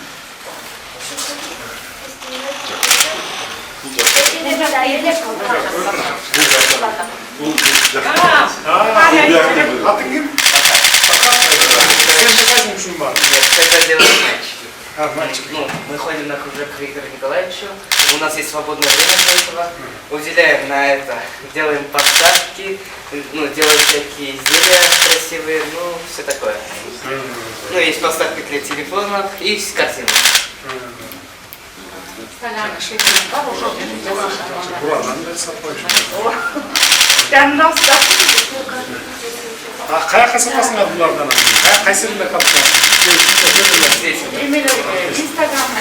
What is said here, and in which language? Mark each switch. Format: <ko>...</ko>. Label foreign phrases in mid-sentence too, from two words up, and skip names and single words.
<ky>Атың ким?</ky> <ru>Это делает мальчик. Ну, мы ходим на кружок к Виктору Николаевичу, у нас есть свободное время для этого, уделяем на это, делаем подставки, ну, делаем всякие изделия красивые, ну, все такое. Ну, есть подставки для телефонов и картины.</ru> <ky>Каяка сатасыңар булардан? Кайсырында калдыңар? Инстаграмда</ky>